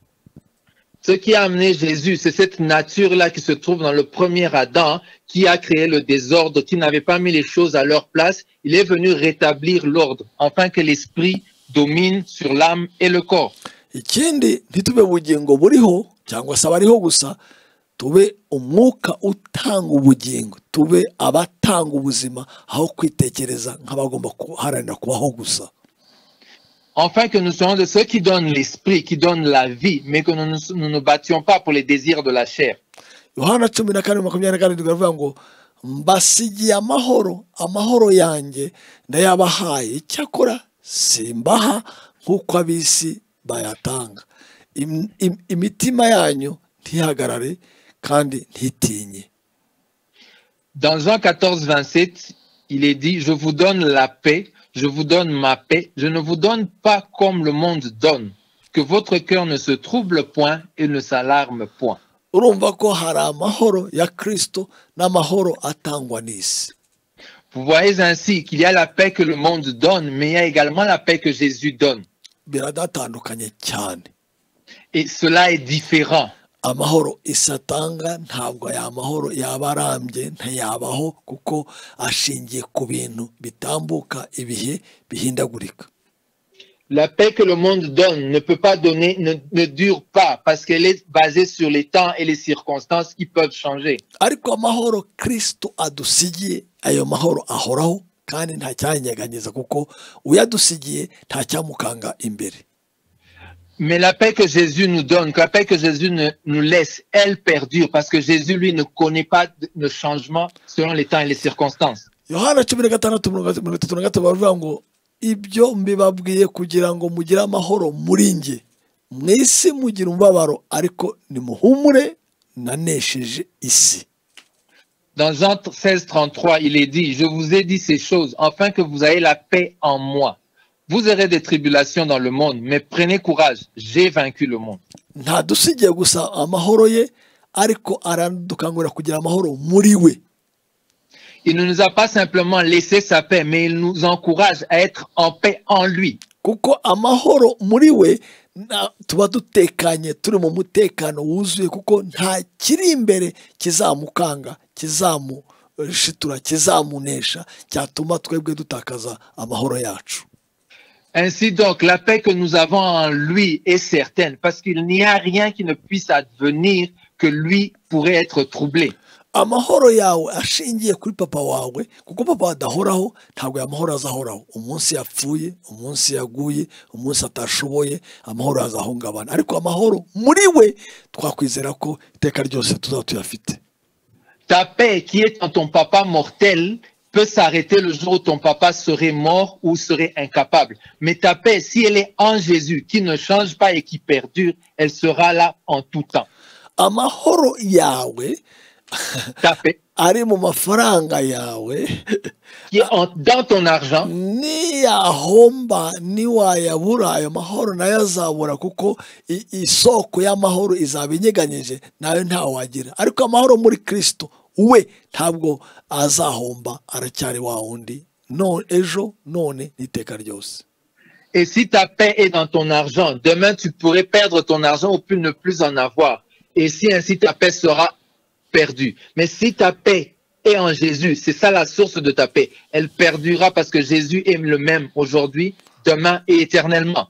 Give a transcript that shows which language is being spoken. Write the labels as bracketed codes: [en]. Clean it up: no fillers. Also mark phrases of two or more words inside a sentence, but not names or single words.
[fr] Ce qui a amené Jésus, c'est cette nature-là qui se trouve dans le premier Adam, qui a créé le désordre, qui n'avait pas mis les choses à leur place. Il est venu rétablir l'ordre, afin que l'esprit domine sur l'âme et le corps. [rw] Ikindi ntitube ubugingo buriho cyangwa se abariho gusa, tube umwuka utanga ubugingo, tube abatanga ubuzima aho kwitekereza nk'abagomba kuharanira kubaho gusa. [fr] Enfin que nous soyons de ceux qui donnent l'esprit, qui donnent la vie, mais que nous ne battions pas pour les désirs de la chair. [rw] Yohana 14:27 baravuga ngo mbasigiye amahoro, amahoro yanjye ndayabahaye, icyakora simbaha nk'uko ab'isi bayatanga. Imitima yanyu ntihagarare kandi ntitinye. [fr] Dans Jean 14:27, il est dit, je vous donne la paix, je vous donne ma paix, je ne vous donne pas comme le monde donne, que votre cœur ne se trouble point et ne s'alarme point. [rw] Urumva ko hari amahoro ya Kristo n'amahoro atangwa n'isi. [fr] Vous voyez ainsi qu'il y a la paix que le monde donne, mais il y a également la paix que Jésus donne. [rw] biradatandukanye cyane. [fr] Et cela est différent. [rw] Amahoro isi atanga ntabwo aya mahoro yaba arambye, ntayabaho kuko ashingiye ku bintu bitambuka, ibihe bihindagurika. [fr] La paix que le monde donne ne peut pas donner, ne dure pas, parce qu'elle est basée sur les temps et les circonstances qui peuvent changer. [rw] Ariko amahoro Kristo adusigiye, ayo mahoro ahoraho kandi nta cyanyeganyeza kuko uyadusigiye nta cyamukanga imbere. [fr] Mais la paix que Jésus nous donne, la paix que Jésus nous laisse, elle perdure, parce que Jésus, lui, ne connaît pas de changement selon les temps et les circonstances. [rw] Yohana 16:33 baravuga ngo ibyo mbibabwiye kugira ngo mugire amahoro muri nge, mu isi mugira umubabaro, ariko nimuhumure nanesheje isi. [fr] Dans Jean 16:33, il est dit, je vous ai dit ces choses, afin que vous ayez la paix en moi. Vous aurez des tribulations dans le monde, mais prenez courage, j'ai vaincu le monde. [rw] Ntadusigiye gusa amahoro ye, ariko aradukangurira kugira amahoro muri we. [fr] Il ne nous a pas simplement laissé sa paix, mais il nous encourage à être en paix en lui. [rw] Kuko amahoro muri we tuba dutekanye, turi mu mutekano wuzuye, kuko nta kiri imbere kizamukanga, kizamushitura, kizamunesha, cyatuma twebwe dutakaza amahoro yacu. [fr] Ainsi donc, la paix que nous avons en lui est certaine, parce qu'il n'y a rien qui ne puisse advenir que lui pourrait être troublé. [rw] Amahoro yawe ashingiye kuri papa wawe, kuko papa adahoraho, ntabwo aya mahoro azahoraho. Umunsi yapfuye, umunsi yaguye, umunsi atashoboye, amahoro azahungabana. Ariko amahoro muri we twakwizera ko iteka ryose tuzaba tuyafite. [fr] Ta paix qui est en ton papa mortel peut s'arrêter le jour où ton papa serait mort ou serait incapable. Mais ta paix, si elle est en Jésus, qui ne change pas et qui perdure, elle sera là en tout temps. [rw] Amahoro yawe [fr] Ta paix [rw] ari mu mafaranga yawe, [fr] qui est dans ton argent, [rw] niyahomba niwayabura, ayo mahoro nayo azabura, kuko isoko y'amahoro izaba inyeganyije, nayo ntawagira. Ariko amahoro muri Kristo we ntabwo azahomba, aracyari wa wundi, ejo none n'iteka ryose. [fr] et si ta paix est dans ton argent, demain tu pourrais perdre ton argent ou ne plus en avoir. Et si ainsi ta paix sera perdue. Mais si ta paix est en Jésus, c'est ça la source de ta paix. Elle perdurera parce que Jésus est le même aujourd'hui, demain et éternellement.